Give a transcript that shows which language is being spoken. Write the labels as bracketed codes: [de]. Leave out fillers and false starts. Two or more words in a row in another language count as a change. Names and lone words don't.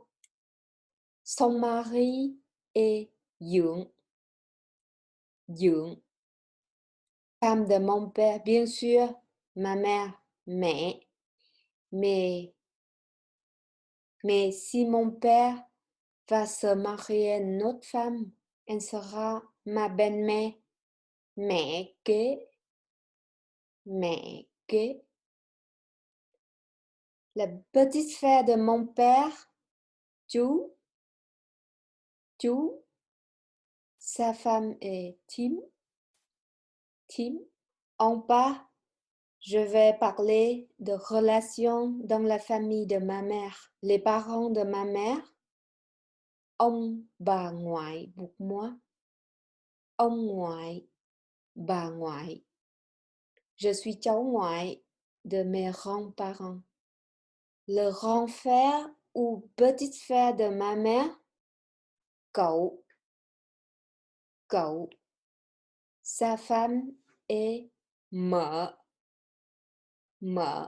[fr] Son mari est [vi] dưỡng, dưỡng. [fr] Femme de mon père, bien sûr, ma mère, mẹ. Mais si mon père va se marier à une autre femme, elle sera ma belle-mère, [vi] mẹ kế, mẹ kế. [fr] La petite frère de mon père, [vi] chú, chú. [fr] Sa femme est Tim, Tim. En bas, je vais parler de relations dans la famille de ma mère. Les parents de ma mère, [vi] ông bà ngoại [fr] pour moi, [vi] ông ngoại, bà ngoại. [fr] Je suis [vi] cháu ngoại [fr] de mes grands-parents. Le grand frère ou petit frère de ma mère, [vi] cậu, cậu. [fr] Sa femme est [vi] mợ, mợ.